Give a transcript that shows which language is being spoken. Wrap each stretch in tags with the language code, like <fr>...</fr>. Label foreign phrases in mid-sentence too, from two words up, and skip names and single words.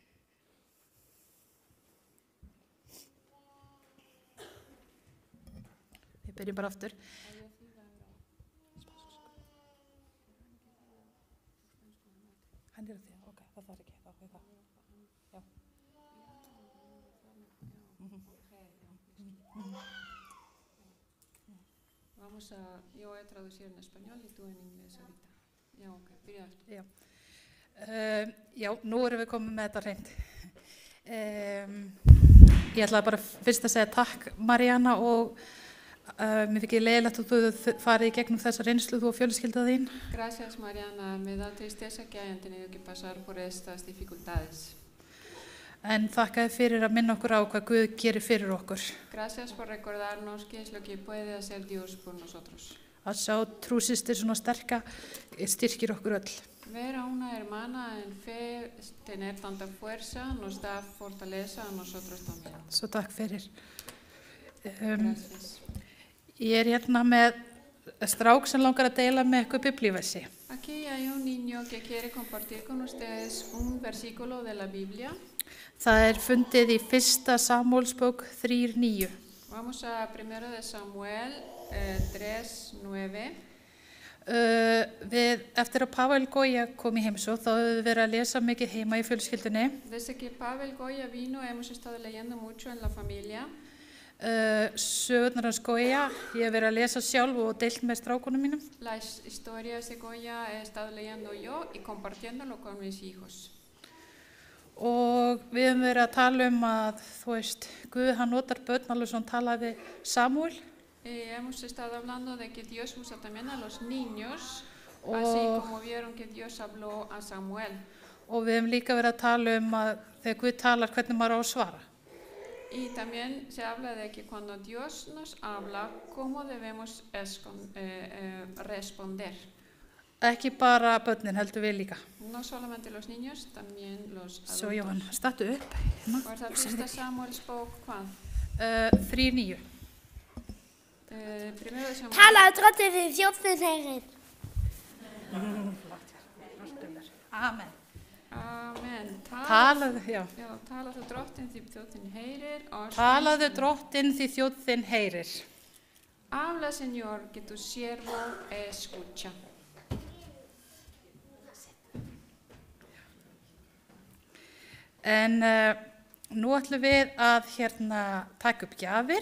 <is>Við byrjum bara aftur. Hann er að því, ok, það þarf ekki, þá er það. Já.</is> <es>Yo voy a traducir en español y tú en inglés ahorita. Ya,</es> <is>ok, byrja aftur. Já. Já, nú erum við komið með þetta hreint. Ég ætlaði bara fyrst að segja takk Maríanna og mér fikk leiðilegt að þú farið í gegnum þessa reynslu þú og fjölskylda þín.</is> <es>Gracias, Mariana. Me da tristeza que hayan tenido que pasar por estas dificultades.</es> <is>En þakka þér fyrir að minna okkur á hvað Guð gerir fyrir okkur.</is> <es>Gracias por recordarnos qué es lo que puede hacer Dios por nosotros.</es> <is>Að sjá trúsystir svona sterka styrkir okkur öll.</is> <es>Ver a una hermana en fe, tener tanta fuerza, nos da fortaleza a nosotros también.</es> <is>Svo takk fyrir.</is> <es>Gracias.</es> <is>Ég hérna með strák sem langar að deila með ykkur biblíversi.</is> <es>Aquí hay un niño que quiere compartir con ustedes un versículo de la Biblia.</es> <is>Það fundið í 1. Samúelsbók 3:9.</is> <es>Vamos a 1 de Samuel 3:9.</es> <is>Eftir að Pavel Goya kom í heimsókn þá höfum við verið að lesa mikið heima í fjölskyldunni.</is> <es>Desde que Pavel Goya vino hemos estado leyendo mucho en la familia.</es> <is>Sögurnar hans Goya, ég hef verið að lesa sjálf og deilt með strákunum mínum.</is> <es>Las historias de Goya he estado leyendo yo y compartiéndolo con mis hijos.</es> <is>Og við höfum verið að tala að, þú veist, Guð hann notar börn alveg svona talaði Samúel.</is> <es>Hemos estado hablando de que Dios usa también a los niños, así como vieron que Dios habló a Samuel.</es> <is>Og við höfum líka verið að tala að þegar Guð talar hvernig maður á að svara.</is> <es>Y también se habla de que cuando Dios nos habla, cómo debemos responder.</es> <is>Ekki bara börnin, heldur við líka.</is> <es>No solamente los niños, también los adultos.</es> <is>Svo Jóhann, stattu upp. Var það 1. Samúelsbók hvað? 3:9. Talaðu drottinn þinn þjóðþinn heyrir. Amen. Amen. Talaðu, já. Já, talaðu drottinn því þjóðþinn heyrir. Talaðu drottinn því þjóðþinn heyrir.</is> <es>Habla, Señor, que tu siervo escucha.</es> <is>En nú ætlum við að taka upp gjafir.</is>